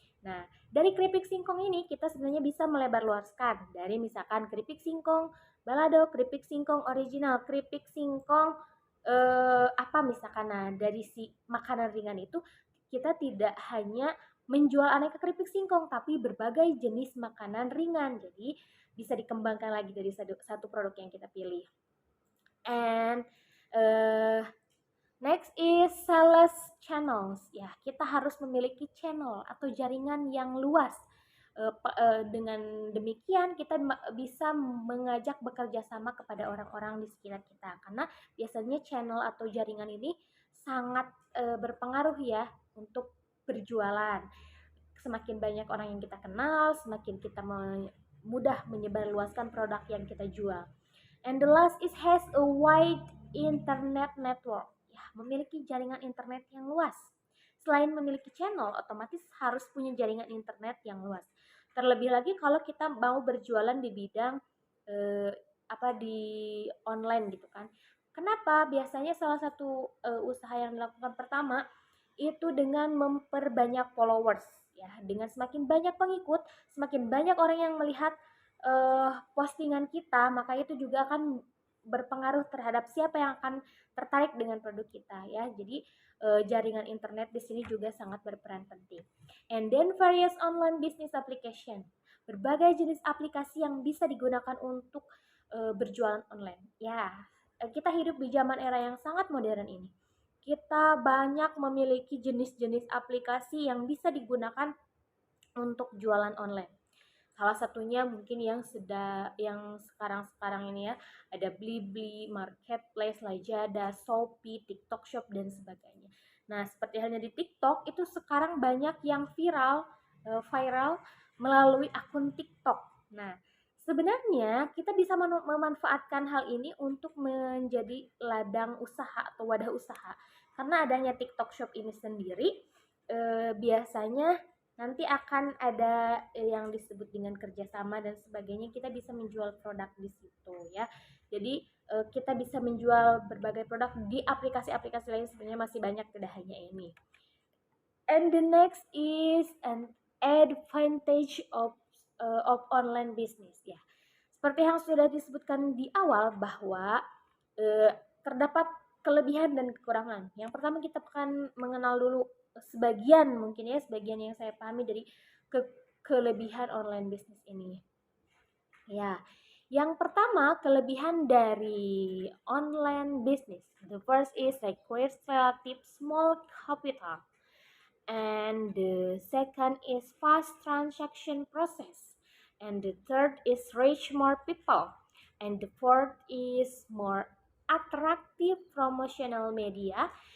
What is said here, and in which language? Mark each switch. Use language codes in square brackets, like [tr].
[id] Nah, dari keripik singkong ini kita sebenarnya bisa melebarluaskan dari misalkan keripik singkong balado, keripik singkong original, keripik singkong apa misalkan. Nah, dari si makanan ringan itu kita tidak hanya menjual aneka keripik singkong tapi berbagai jenis makanan ringan. Jadi bisa dikembangkan lagi dari satu produk yang kita pilih. [en] And uh, next is sales channels. [id] Ya, kita harus memiliki channel atau jaringan yang luas. Dengan demikian kita bisa mengajak bekerja sama kepada orang-orang di sekitar kita. Karena biasanya channel atau jaringan ini sangat berpengaruh ya untuk berjualan. Semakin banyak orang yang kita kenal, semakin kita mudah menyebarluaskan produk yang kita jual. [en] And the last is has a wide internet network. [id] Ya, memiliki jaringan internet yang luas. Selain memiliki channel, otomatis harus punya jaringan internet yang luas. Terlebih lagi kalau kita mau berjualan di bidang di online gitu kan. Kenapa? Biasanya salah satu usaha yang dilakukan pertama itu dengan memperbanyak followers ya. Dengan semakin banyak pengikut, semakin banyak orang yang melihat postingan kita, maka itu juga akan berpengaruh terhadap siapa yang akan tertarik dengan produk kita ya. Jadi jaringan internet di sini juga sangat berperan penting. [en] And then various online business application. [id] Berbagai jenis aplikasi yang bisa digunakan untuk berjualan online. Ya, kita hidup di zaman era yang sangat modern ini. Kita banyak memiliki jenis-jenis aplikasi yang bisa digunakan untuk jualan online. Salah satunya mungkin yang sekarang-sekarang ini ya, ada Blibli, Marketplace, Lazada, Shopee, TikTok Shop dan sebagainya. Nah, seperti halnya di TikTok itu sekarang banyak yang viral melalui akun TikTok. Nah, sebenarnya kita bisa memanfaatkan hal ini untuk menjadi ladang usaha atau wadah usaha. Karena adanya TikTok Shop ini sendiri biasanya nanti akan ada yang disebut dengan kerjasama dan sebagainya. Kita bisa menjual produk di situ ya. Jadi kita bisa menjual berbagai produk di aplikasi-aplikasi lain, sebenarnya masih banyak, tidak hanya ini. [en] And the next is an advantage of online business ya. [id] Seperti yang sudah disebutkan di awal bahwa terdapat kelebihan dan kekurangan. Yang pertama kita akan mengenal dulu sebagian yang saya pahami dari kelebihan online business ini. Ya, yang pertama kelebihan dari online business. [en] The first is requires relative small capital. And the second is fast transaction process. And the third is reach more people. And the fourth is more attractive promotional media.